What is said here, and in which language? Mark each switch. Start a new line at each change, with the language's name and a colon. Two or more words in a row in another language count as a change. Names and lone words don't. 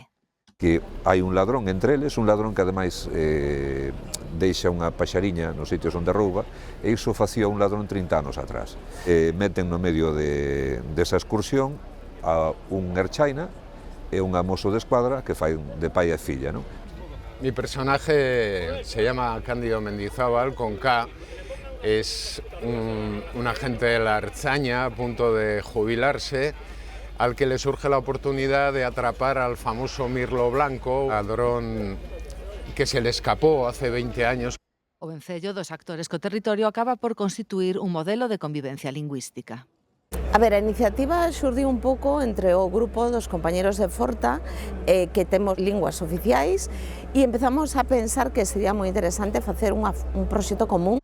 Galician: Que hai un ladrón entre eles, un ladrón que ademais deixa unha paxariña nos sitios onde rouba, e iso facía un ladrón 30 anos atrás. Meten no medio desa excursión a un erchaina e un mozo de escuadra que fai de pai e filla, non?
Spanish: Mi personaje se llama Cándido Mendizábal, con K. Es un agente de la Ertzaina a punto de jubilarse, al que le surge la oportunidad de atrapar al famoso Mirlo Blanco, ladrón que se le escapó hace 20 años.
Galician: O vencello dos actores co territorio acaba por constituir un modelo de convivencia lingüística. A ver, a iniciativa xurdiu un pouco entre o grupo dos compañeros de Forta que temos linguas oficiais e empezamos a pensar que sería moi interesante facer un proxecto común.